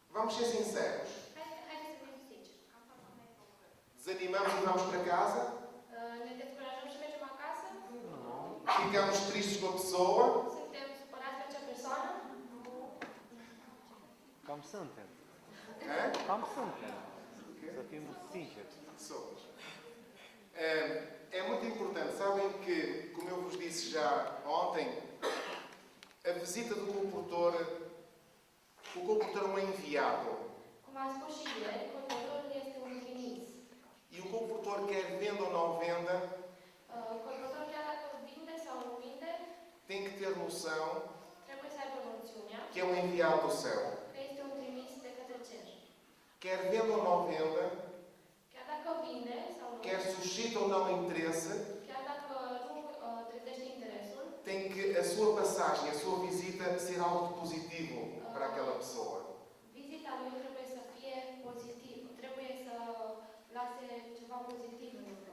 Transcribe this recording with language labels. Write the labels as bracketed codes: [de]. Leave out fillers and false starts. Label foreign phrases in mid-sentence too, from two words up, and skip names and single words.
[pt] Vamos ser sinceros. [ro] Haideți să fim sinceri. [pt] Desanimamos e vamos para casa? [ro] Ne descurajăm și mergem acasă? [pt] Ficamos tristes com a pessoa? [ro] Suntem supărați pe acea persoană? Cam suntem. Hã? Cam suntem. Să fim sinceri. [pt] Somos. É muito importante. Sabem que, como eu vos disse já ontem, a visita do comportor, o comportor é um enviado. [ro] Cum am spus și ieri, controlorul este un trimis. [pt] E o comportor, quer venda ou não venda, [ro] Controlorul, chiar dacă vinde sau nu vinde, [pt] tem que ter noção [ro] trebuie să aibă noțiunea [pt] que é um enviado do céu. [ro] că este un trimis de către cer. [pt] Quer venda ou não venda, [ro] Chiar dacă vinde sau nu, [pt] quer suscita ou não interesse, [ro] chiar dacă nu trezește interesul, [pt] tem que a sua passagem, a sua visita ser algo positivo para aquela pessoa. [ro] vizita lui trebuie să fie pozitiv, trebuie să lase ceva pozitiv în urmă.